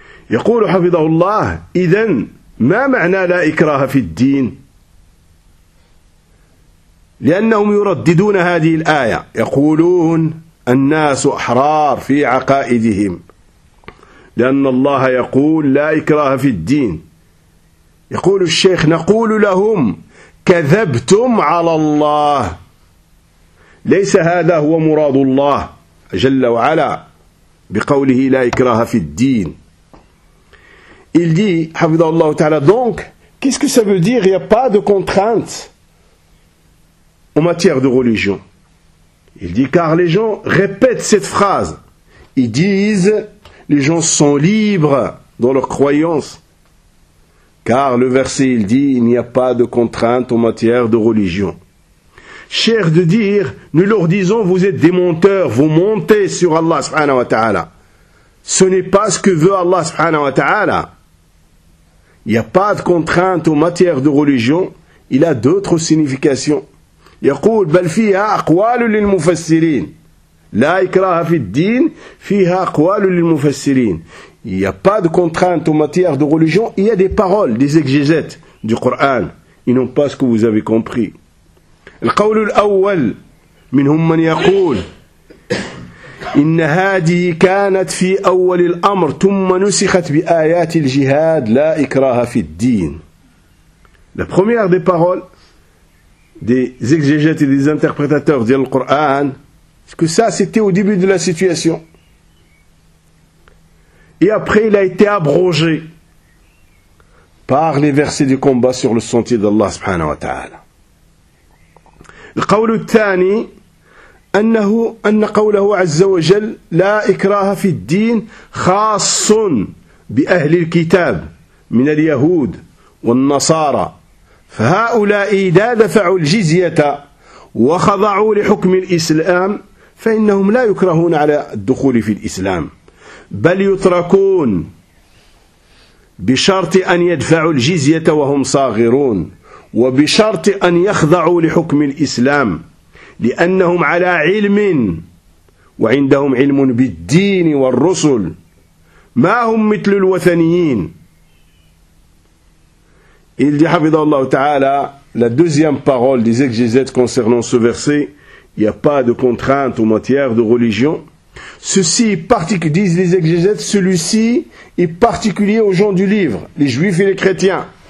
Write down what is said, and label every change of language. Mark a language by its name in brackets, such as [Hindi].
[Arabic] يقول حفظه الله إذن ما معنى لا إكراه في الدين لأنهم يرددون هذه الآية يقولون الناس أحرار في عقائدهم لأن الله يقول لا إكراه في الدين يقول الشيخ نقول لهم كذبتم على الله ليس هذا هو مراد الله جل وعلا بقوله لا إكراه في الدين. [French] Il dit, Hafidhahullah Ta'ala, donc, qu'est-ce que ça veut dire? Il n'y a pas de contrainte en matière de religion. Il dit, car les gens répètent cette phrase. Ils disent, les gens sont libres dans leur croyance. Car le verset, il dit, il n'y a pas de contrainte en matière de religion. Cher de dire, nous leur disons, vous êtes des menteurs, vous montez sur Allah subhanahu wa ta'ala. Ce n'est pas ce que veut Allah subhanahu wa ta'ala. Il n'y a pas de contrainte en matière de religion. Il a d'autres significations. [Arabic] يقول بل فيها أقوال للمفسرين لا إكراه في الدين فيها أقوال للمفسرين. [French] Il n'y a pas de contrainte en matière de religion. Il y a des paroles, des exégètes du Coran. Ils n'ont pas ce que vous avez compris. [Arabic] القول الأول منهم من يقول إن هذه كانت في أول الأمر ثم نسخت بآيات الجهاد لا إكراه في الدين. [French] La première des paroles des exégètes et des interprétateurs du Coran, c'est que ça c'était au début de la situation. Et après il a été abrogé par les versets du combat sur le sentier d'Allah subhanahu wa ta'ala. [Arabic] Le قول الثاني أنه أن قوله عز وجل لا إكراه في الدين خاص بأهل الكتاب من اليهود والنصارى فهؤلاء إذا دفعوا الجزية وخضعوا لحكم الإسلام فإنهم لا يكرهون على الدخول في الإسلام بل يتركون بشرط أن يدفعوا الجزية وهم صاغرون وبشرط أن يخضعوا لحكم الإسلام لأنهم على علم وعندهم علم بالدين والرسل ما هم مثل الوثنيين. [French] Il dit, Hafidhahullah Ta'ala, la deuxième parole des exégètes concernant ce verset, il n'y a pas de contrainte en matière de religion. Ceci est particulier, disent les exégètes, celui-ci est particulier aux gens du livre, les juifs et les chrétiens.